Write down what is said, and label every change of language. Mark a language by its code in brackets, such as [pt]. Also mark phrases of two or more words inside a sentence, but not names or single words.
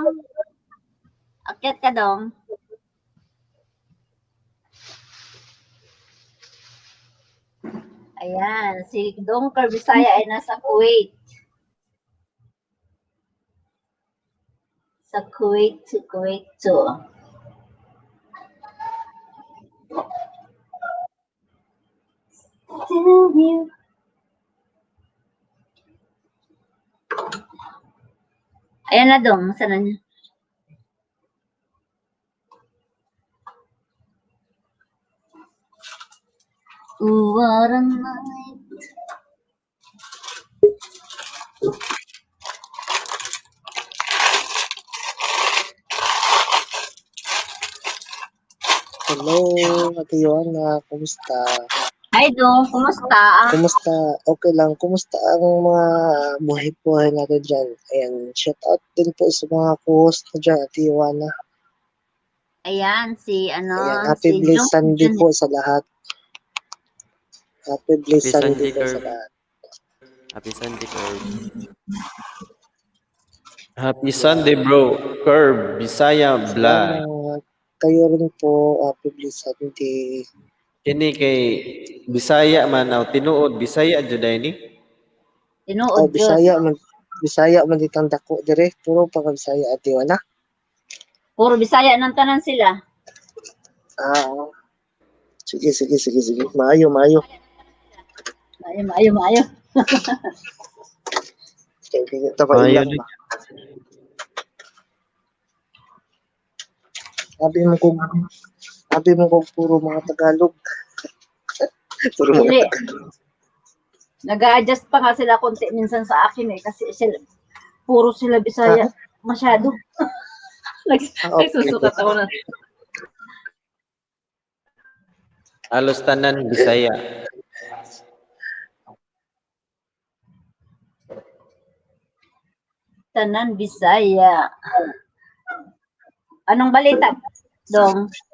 [tl] Akyat ka dong. Ayan, si Dong Curve Bisaya ay nasa Kuwait. Sa Kuwait to. [en] Tell you. [tl] Ayan na dong, saan na niya? [en] What a night. Hello, [tl] Ate Joanna. Kumusta? Hi Dong, kumusta? Kumusta? Okay lang. Kumusta ang mga buhay-buhay natin dyan? Ayan, [en] shout out [tl] din po sa mga co-host na dyan, Ate Joanna. Ayan, si Ayan, happy si blessed Jong Sunday po sa lahat. [en] Happy blessed [tl] Happy Sunday Sunday, po sa Curve. lahat. [en] Happy Sunday, Curve. Happy Sunday, bro. [tl] Curve, Bisaya Vlog. Salamat. Kayo rin po, [en] happy blessed Sunday. [ceb] Kini kay Bisaya man aw tinuod Bisaya jud ay ni. tinuod yun. Bisaya man ditang dako dire, puro pang Bisaya, Ate Joanna. Puro Bisaya ng tanan sila. Ah, sige. Maayo. Maayo. [tl] Kaya ito pa [ceb] Maayo [tl] ilang din. ba? Sabi mo kung puro mga Tagalog. Puro mga [ceb] Dili. [tl] Tagalog. Nag-a-adjust pa nga sila konti minsan sa akin eh. Kasi puro sila Bisaya. Masyado. Nagsusukat ako na. [ceb] Halos tanan Bisaya. Tanan Bisaya. [tl] Anong balita, Dong?